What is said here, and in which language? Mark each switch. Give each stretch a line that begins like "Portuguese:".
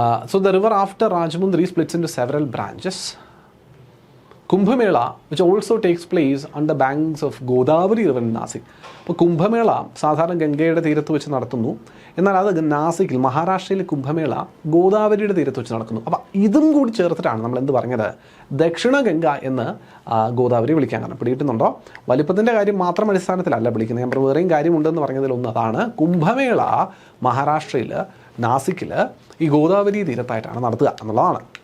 English: So the river after Rajahmundry splits in to several branches. Kumbh Mela which also takes place on the banks of Godavari river in Nasik.
Malayalam: അപ്പോൾ കുംഭമേള സാധാരണ ഗംഗയുടെ തീരത്ത് വെച്ച് നടത്തുന്നു, എന്നാൽ അത് നാസിക്കിൽ മഹാരാഷ്ട്രയിലെ കുംഭമേള ഗോദാവരിയുടെ തീരത്ത് വെച്ച് നടക്കുന്നു. അപ്പോൾ ഇതും കൂടി ചേർത്തിട്ടാണ് നമ്മൾ എന്ത് പറഞ്ഞത്, ദക്ഷിണ ഗംഗ എന്ന് ഗോദാവരി വിളിക്കാൻ കാരണം. പിടിയിട്ടുന്നുണ്ടോ? വലിപ്പത്തിൻ്റെ കാര്യം മാത്രം അടിസ്ഥാനത്തിലല്ല വിളിക്കുന്നത്. ഞാൻ വേറെയും കാര്യമുണ്ടെന്ന് പറഞ്ഞതിലൊന്ന് അതാണ്, കുംഭമേള മഹാരാഷ്ട്രയിൽ നാസിക്കിൽ ഈ ഗോദാവരി തീരത്തായിട്ടാണ് നടത്തുക എന്നുള്ളതാണ്.